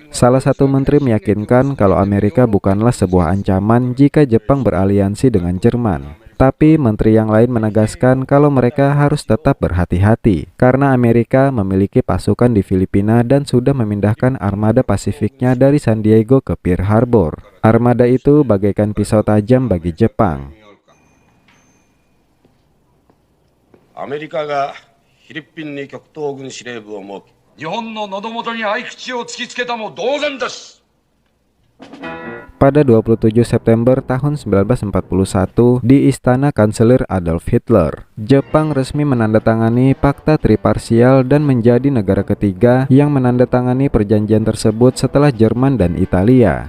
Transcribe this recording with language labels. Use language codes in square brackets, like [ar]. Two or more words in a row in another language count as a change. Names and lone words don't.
[id] Salah satu menteri meyakinkan kalau Amerika bukanlah sebuah ancaman jika Jepang beraliansi dengan Jerman. Tapi menteri yang lain menegaskan kalau mereka harus tetap berhati-hati karena Amerika memiliki pasukan di Filipina dan sudah memindahkan armada Pasifiknya dari San Diego ke Pearl Harbor. Armada itu bagaikan pisau tajam bagi Jepang. [ja] アメリカがフィリピンに極東軍司令部を設け、日本の喉元に合口を突きつけたも同然です。 [id] Pada 27 September tahun 1941 di Istana Kanselir Adolf Hitler, Jepang resmi menandatangani Fakta Triparsial dan menjadi negara ketiga yang menandatangani perjanjian tersebut setelah Jerman dan Italia.